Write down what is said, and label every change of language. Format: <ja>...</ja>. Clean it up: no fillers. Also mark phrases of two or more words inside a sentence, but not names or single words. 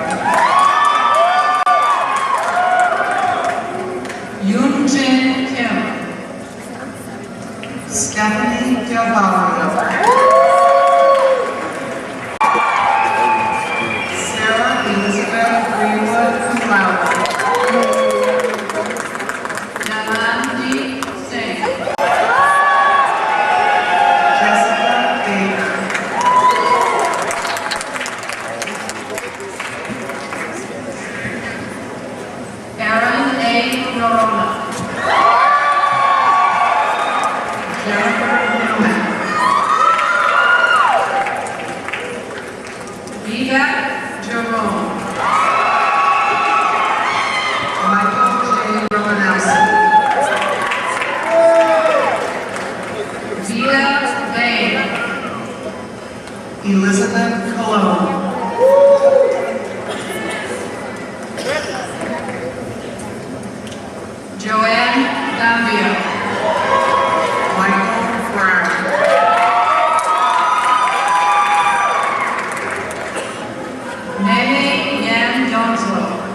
<en>Yoon Jin Kim. Stephanie Del Valle. Sarah Elizabeth Greenwood,</en> <la>cum laude.</la> <en>Nalandi Singh. Jessica Baker. Aaron A. Norona. Jennifer Newman. Vivek Jerome. Michael J. Romanowski. Vita Bain. Elizabeth Cologne. Joanne Gambio. Michael Brown. Nene Yan Donzo.</en>